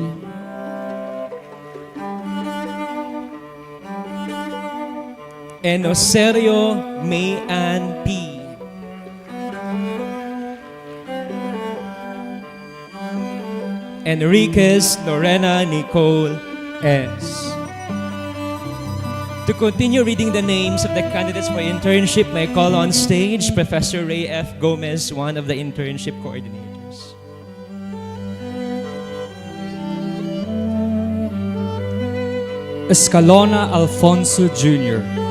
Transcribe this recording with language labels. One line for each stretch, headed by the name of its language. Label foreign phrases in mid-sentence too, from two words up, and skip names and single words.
English: Enoserio May Ann P. Enriquez Lorena Nicole S. To continue reading the names of the candidates for internship, may I call on stage Professor Ray F. Gomez, one of the internship coordinators. Escalona Alfonso Jr.